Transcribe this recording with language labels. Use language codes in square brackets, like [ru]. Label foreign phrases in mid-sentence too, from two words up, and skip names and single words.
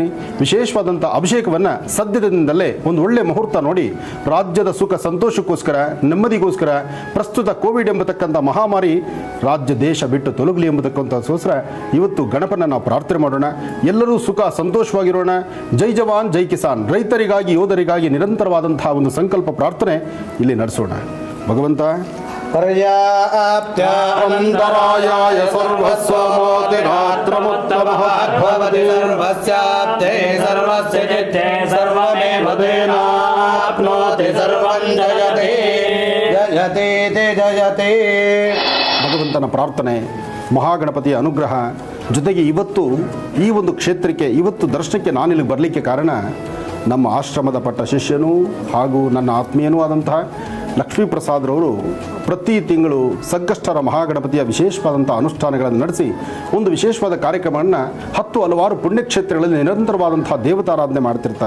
[kn] ವಿಶೇಷವಾದಂಥ ಅಭಿಷೇಕವನ್ನು ಸದ್ಯದಿಂದಲೇ ಒಂದು ಒಳ್ಳೆಯ ಮುಹೂರ್ತ ನೋಡಿ ರಾಜ್ಯದ ಸುಖ ಸಂತೋಷಕ್ಕೋಸ್ಕರ, ನೆಮ್ಮದಿಗೋಸ್ಕರ, ಪ್ರಸ್ತುತ ಕೋವಿಡ್ ಎಂಬತಕ್ಕಂಥ ಮಹಾಮಾರಿ ರಾಜ್ಯ ದೇಶ ಬಿಟ್ಟು ತೊಲಗಲಿ ಎಂಬತಕ್ಕಂಥಕ್ಕೋಸ್ಕರ ಇವತ್ತು ಗಣಪನ ನಾವು ಪ್ರಾರ್ಥನೆ ಮಾಡೋಣ. ಎಲ್ಲರೂ ಸುಖ ಸಂತೋಷವಾಗಿರೋಣ. [hi] जय जवान जय किसान. [kn] ರೈತರಿಗಾಗಿ, ಯೋಧರಿಗಾಗಿ ನಿರಂತರವಾದಂತಹ ಒಂದು ಸಂಕಲ್ಪ ಪ್ರಾರ್ಥನೆ ಇಲ್ಲಿ ನಡೆಸೋಣ. ಭಗವಂತ [sa] ಪರ್ಯಾಪ್ತ್ಯಂತರಾಯಾಯ ಸರ್ವಸ್ವಮೋತಿರಾತ್ರಮುತ್ತಮಃ ಭವತಿ ಸರ್ವಸ್ಯಾಪ್ತೇ ಸರ್ವಸ್ಯ ಚಿತ್ತೇ ಸರ್ವಮೇವ ತೇನಾಪ್ನೋತಿ ಸರ್ವಂ ಜಯತೆ ಜಯತೆ ಜಯತೆ. [kn] ಭಗವಂತನ ಪ್ರಾರ್ಥನೆ, ಮಹಾಗಣಪತಿಯ ಅನುಗ್ರಹ ಜೊತೆಗೆ ಇವತ್ತು ಈ ಒಂದು ಕ್ಷೇತ್ರಕ್ಕೆ ಇವತ್ತು ದರ್ಶನಕ್ಕೆ ನಾನಿಲ್ಲಿಗೆ ಬರಲಿಕ್ಕೆ ಕಾರಣ ನಮ್ಮ ಆಶ್ರಮದ ಪಟ್ಟ ಶಿಷ್ಯನೂ ಹಾಗೂ ನನ್ನ ಆತ್ಮೀಯನೂ ಆದಂತಹ ಲಕ್ಷ್ಮೀಪ್ರಸಾದ್ರವರು ಪ್ರತಿ ತಿಂಗಳು ಸಂಕಷ್ಟರ ಮಹಾಗಣಪತಿಯ ವಿಶೇಷವಾದಂಥ ಅನುಷ್ಠಾನಗಳನ್ನು ನಡೆಸಿ ಒಂದು ವಿಶೇಷವಾದ ಕಾರ್ಯಕ್ರಮವನ್ನು ಹಲವಾರು ಪುಣ್ಯಕ್ಷೇತ್ರಗಳಲ್ಲಿ ನಿರಂತರವಾದಂಥ ದೇವತಾರಾಧನೆ ಮಾಡ್ತಿರ್ತಾರೆ.